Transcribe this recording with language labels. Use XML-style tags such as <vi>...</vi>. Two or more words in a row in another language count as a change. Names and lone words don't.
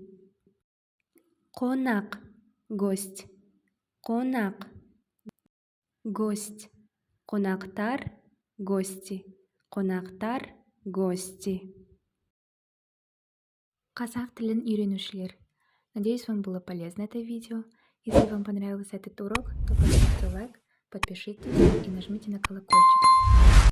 <kk>Қонақ, гость. Қонақ, гость. Қонақтар, гости. Қонақтар, гости. Қазақ тілін үйренушілер.</kk> <ru>Надеюсь, вам было полезно это видео. Если вам понравился этот урок, то поставьте лайк, подпишитесь и нажмите на колокольчик.</ru>